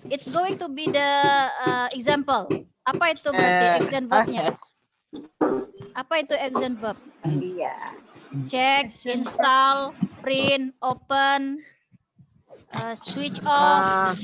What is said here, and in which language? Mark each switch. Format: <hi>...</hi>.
<en>It's going to be the example.</en> <id>Apa itu berarti exam verbnya? Apa itu exam verb?</id> <en>Check, install, print, open, switch off.</en>